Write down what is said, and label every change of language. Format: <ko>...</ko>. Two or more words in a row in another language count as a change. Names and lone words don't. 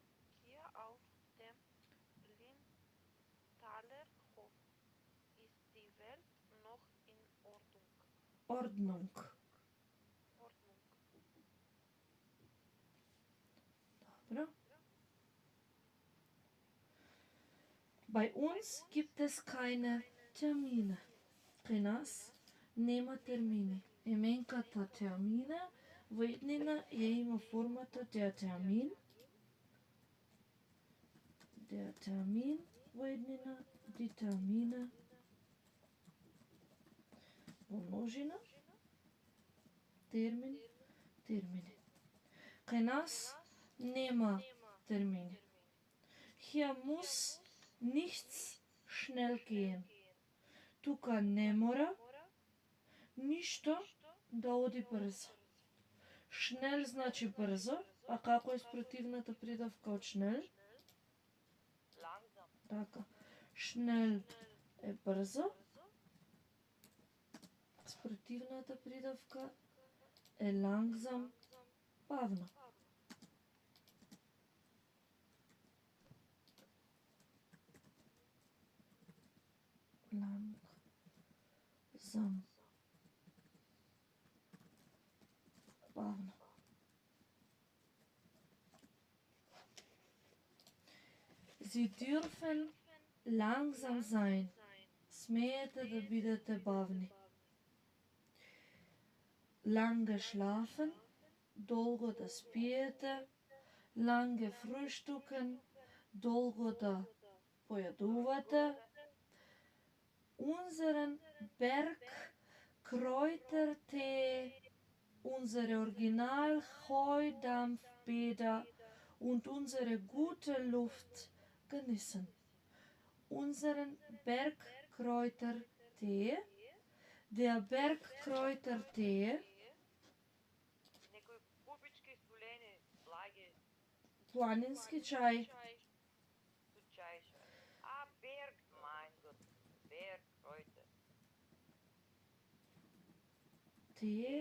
<de>Hier auf dem Lindthaler Hof ist die Welt noch in Ordnung. Ordnung. Dobro. Bei uns gibt es keine Termine.</de> <mk>При нас нема термини. Именката термина во еднина ја има формата</mk> <de>der Termin. Der Termin</de> <mk>во еднина,</mk> <de>die Termine</de> <mk>во множина, термин, термини. Кај нас нема термини.</mk> <de>Hier muss nichts schnell gehen.</de> <mk>Тука не мора ништо да оди брзо. Шнел значи брзо, а како е спротивната придавка од шнел?</mk> <de>Langsam.</de> <mk>Така. Шнел е брзо. Спротивната придавка е langsam, бавно. Langsam, бавно.</mk> <de>Sie dürfen langsam sein.</de> <mk>Смеете да бидете бавни.</mk> <de>Lange schlafen,</de> <mk>долго да спиете.</mk> <de>Lange frühstücken,</de> <mk>долго да појадувате.</mk> <de>Unseren Bergkräutertee, unsere Original-Heudampfbäder und unsere gute Luft genießen. Unseren Bergkräutertee, der Bergkräutertee,</de> <mk>Некои купички столени, благи, планински чај, со чајша. А Берг,</mk> <de>mein Gott, Berg, Kräuter,</de> <mk>тие,</mk>